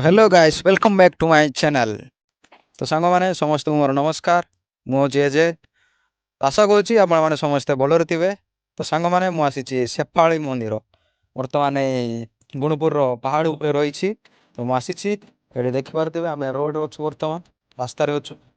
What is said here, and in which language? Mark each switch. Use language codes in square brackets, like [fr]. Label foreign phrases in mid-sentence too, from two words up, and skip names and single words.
[en] Hello guys welcome back to my channel. [or] तो ସାଙ୍ଗମାନେ ସମସ୍ତଙ୍କୁ ମୋର ନମସ୍କାର। ମୁଁ ହେଉଛି ଅଜୟ। ଆଶା କରୁଛି ଆପଣମାନେ ସମସ୍ତେ ଭଲରେ ଥିବେ। ତ ସାଙ୍ଗମାନେ ମୁଁ ଆସିଛି ସେପାଳି ମନ୍ଦିର। ବର୍ତ୍ତମାନ ଏଇ ଗୁଣପୁରର ପାହାଡ଼ ଉପରେ ରହିଛି। ତ ମୁଁ ଆସିଛି ଏଠି ଦେଖିପାରୁଥିବେ ଆମେ ରୋଡ଼ରେ ଅଛୁ, ବର୍ତ୍ତମାନ ରାସ୍ତାରେ ଅଛୁ।